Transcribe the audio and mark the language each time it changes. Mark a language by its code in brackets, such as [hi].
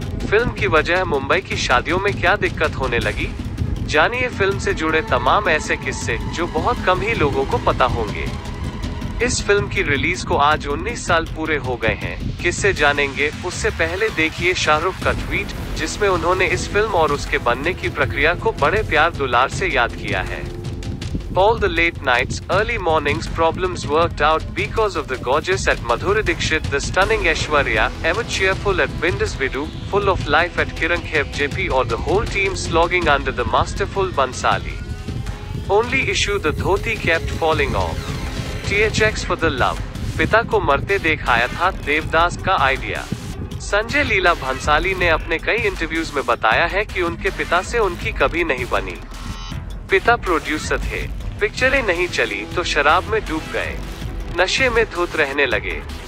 [hi] Film की वजह मुंबई की शादियों में क्या दिक्कत होने लगी? जानिए फिल्म से जुड़े तमाम ऐसे किस्से जो बहुत कम ही लोगों को पता होंगे। इस फिल्म की रिलीज को आज 19 साल पूरे हो गए हैं। किससे जानेंगे उससे पहले देखिए शाहरुख का ट्वीट, जिसमें उन्होंने इस फिल्म और उसके बनने की प्रक्रिया को बड़े प्यार दुलार से याद किया है। [en] All the late nights, early mornings problems worked out because of the gorgeous at Madhuri Dixit, the stunning Aishwarya, ever cheerful at Bindus Vidu, full of life at Kiran Khev JP or the whole team slogging under the masterful Bansali. Only issue the dhoti kept falling off. THX for the love. [hi] पिता को मरते देख आया था देवदास का idea. Sanjay Leela Bhansali ने अपने कई इंटरव्यूज में बताया है कि उनके पिता से उनकी कभी नहीं बनी। पिता प्रोड्यूसर थे, पिक्चरें नहीं चली तो शराब में डूब गए, नशे में धुत रहने लगे।